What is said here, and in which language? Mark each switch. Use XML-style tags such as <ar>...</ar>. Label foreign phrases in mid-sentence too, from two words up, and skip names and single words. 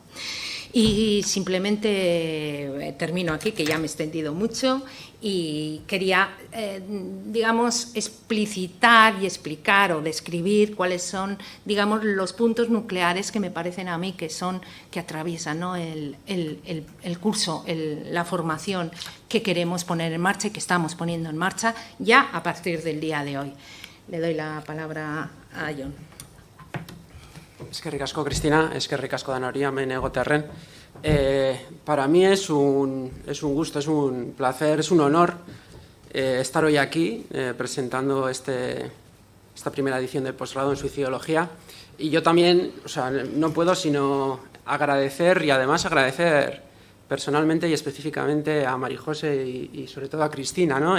<es>Y simplemente termino aquí, que ya me he extendido mucho, y quería, digamos, explicitar y explicar o describir cuáles son, digamos, los puntos nucleares que me parecen a mí que atraviesan, ¿no? el curso, la formación que queremos poner en marcha y que estamos poniendo en marcha ya a partir del día de hoy. Le doy la palabra a Jon.</es> <eu>Eskerrik asko, Cristina, eskerrik asko danori hemen egotearren.</eu> <es>Para mí es un gusto, es un placer, es un honor estar hoy aquí presentando esta primera edición del posgrado en suicidología. Y yo también, o sea, no puedo sino agradecer y además agradecer personalmente y específicamente a María José y sobre todo a Cristina, ¿no?</es>